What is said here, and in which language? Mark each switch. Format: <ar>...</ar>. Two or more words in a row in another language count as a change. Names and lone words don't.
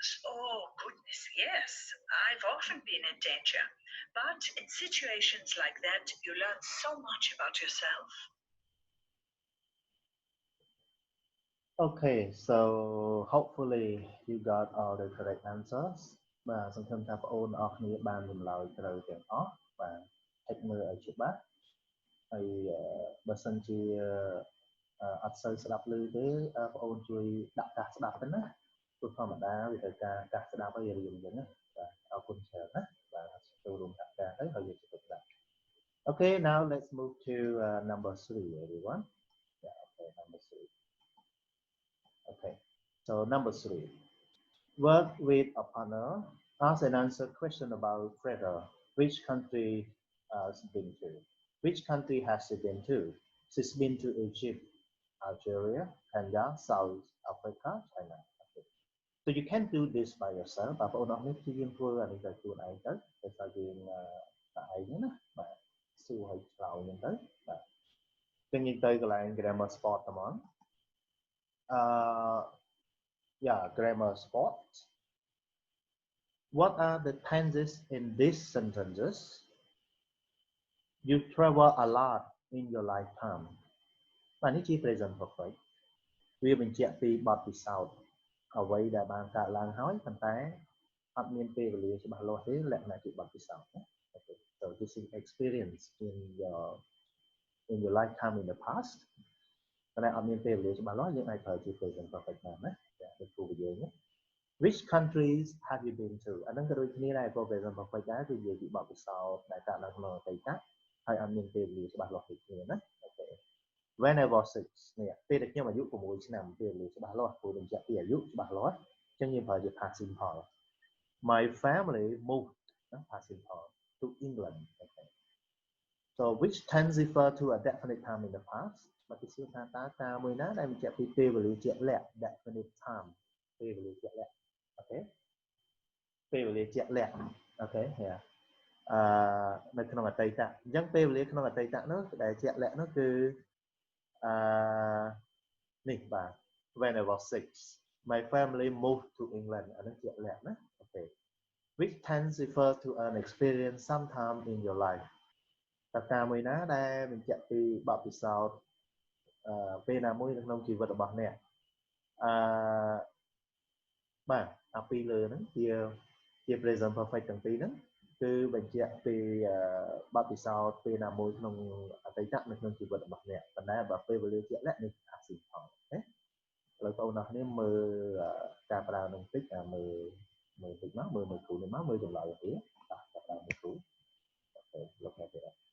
<en>Oh, goodness, yes. I've often been in danger. But in situations like that, you learn so much about yourself. Okay, so hopefully you got all the correct answers.</en> <km>បាទសង្ឃឹមថាបងប្អូនអរគ្នាបានចម្លើយត្រូវទាំងអស់បាទ check មើលឲ្យច្បាស់ហើយបើសិនជាអត់សូវស្ដាប់ឮទេបងប្អូនជួយដាក់កាសស្ដាប់ទៅណាព្រោះធម្មតាវាត្រូវការកាសស្ដាប់ឲ្យរៀនអញ្ចឹងណាបាទអរគុណច្រើនណាបាទចូលរួមដាក់ការទៅហើយយើងទៅស្ដាប់</km> <en>Okay, now let's move to number 3 everyone. Yeah, okay, number 3. Okay, so number 3. Work with a partner. Ask and answer question about Freda. Which country has been to? Which country has she been to? She's been to Egypt, Algeria, Kenya, South Africa, China. Okay. So you can do this by yourself.</en> <km>បងប្អូនអរគ្នាព្យាយាមធ្វើអានេះដោយខ្លួនឯងទៅដោយសារយើងតែឯងណាបាទសួរឲ្យឆ្លើយហ្នឹងទៅបាទចឹងយើងទៅកន្លែង</km> <en>grammar spot</en> <km>ហ្មង</km> <en>yeah, grammar spot. What are the tenses in these sentences? You travel a lot in your lifetime.</en> <km>បាទនេះជា</km> <en>present perfect</en> <km>វាបញ្ជាក់ពីបទពិសោធន៍អ្វីដែលបានកើតឡើងហើយប៉ុន្តែអត់មានពេលវេលាច្បាស់លាស់ទេលក្ខណៈជាបទពិសោធន៍ណា</km> <en>Okay, so this is experience in your lifetime in the past.</en> <km>ប៉ុន្តែអត់មានពេលវេលាច្បាស់លាស់យើងអាចប្រើជា</km> <en>present perfect</en> <km>បានណាចាដូចគ្រូយើងណា</km> <en>Which countries have you been to</en> <km>អាហ្នឹងក៏ដូចគ្នាដែរក៏</km> <en>present perfect</en> <km>ដែរគឺនិយាយពីបទពិសោធន៍ដែលកើតឡើងក្នុងអតីតហើយអត់មានពេលវេលាច្បាស់លាស់ដូចគ្នាណា Okay.</km> <en>When I was 6</en> <km>នេះពេលដែលខ្ញុំអាយុ6ឆ្នាំពេលវេលាច្បាស់លាស់ព្រោះបញ្ជាក់ពីអាយុច្បាស់លាស់អញ្ចឹងយើងប្រើជា</km> <en>past simple. My family moved past simple to England. Okay. So which tense refer to a definite time in the past?</en> <km>មកពីសួរថាតើការមួយណាដែលបញ្ជាក់ពីពេលវេលាជាក់លាក់</km> <en>definite time</en> <km>ពេលវេលាជាក់លាក់ Okay. ពេលវេលាជាក់លាក់ Okay. Yeah. នៅក្នុងអតីតអញ្ចឹងពេលវេលាក្នុងអតីតនោះដែលជាក់លាក់នោះគឺ</km> <en>When I was 6, my family moved to England. Okay. Which tense refer to an experience sometime in your life.</en> <km>តើការមួយណាដែលបញ្ជាក់ពីបទពិសោធន៍ពេលណាមួយនៅក្នុងជីវិតរបស់អ្នកបាទអា ពីរលើហ្នឹងជា</km> <en>present perfect</en> <km>ទាំងពីរហ្នឹងគឺបញ្ជាក់ពីបទពិសោធន៍ពេលណាមួយក្នុងអតីតនៅក្នុងជីវិតរបស់អ្នកប៉ុន្តែបើពេលវេលាជាក់លាក់នេះអាស៊ីផងណាឥឡូវបងប្អូនគ្នាមើលការប្រើនឹងតិចមើលតិចមកមើលគ្រូនេះមកមើលចម្លើយទៅបាទចាប់ដើមមើលគ្រូអូខេលោកអ្នកទៀត</km>